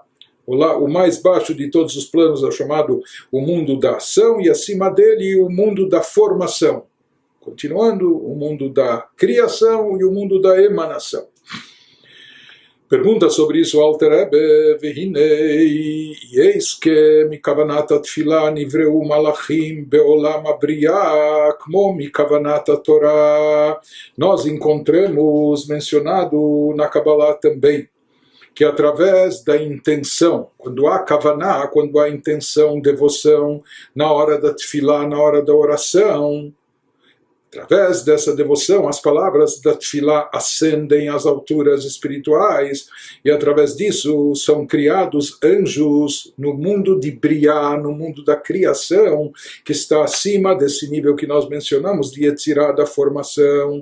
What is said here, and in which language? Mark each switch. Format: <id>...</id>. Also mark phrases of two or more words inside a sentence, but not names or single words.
<pt>O mais baixo de todos os planos é chamado o mundo da ação, e acima dele o mundo da formação. Continuando, o mundo da criação e o mundo da emanação. Pergunta sobre isso o Alter Rebbe: Vehinei, eis que</pt> <he>מכוונת התפילה נבראו מלאכים בעולם הבריאה, כמו מכוונת תורה.</he> <pt>Nós encontramos mencionado na Kabbalah também que através da intenção, quando há kavaná, quando há intenção, devoção, na hora da tefilá, na hora da oração, através dessa devoção, as palavras da tefilá ascendem às alturas espirituais, e através disso são criados anjos no mundo de Briá, no mundo da criação, que está acima desse nível que nós mencionamos, de Yetzirah, da formação.</pt>